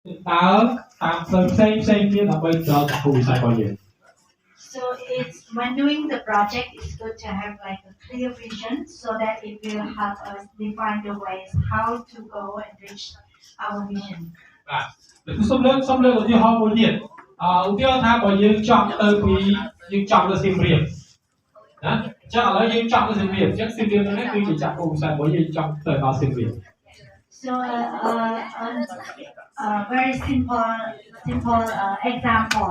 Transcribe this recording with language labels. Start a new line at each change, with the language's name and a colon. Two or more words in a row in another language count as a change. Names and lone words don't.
English: So it's when doing the project, it's good to have like a clear vision so that it will help us define the ways how to go and reach our vision.
Khmer: បាទឧទាហរណ៍ថាបើយើងចង់ទៅពីយើងចង់ទៅសៀមរាបណាអញ្ចឹងឥឡូវយើងចង់ទៅពីយើងចង់ទៅដល់សៀមរាប
English: So very simple example.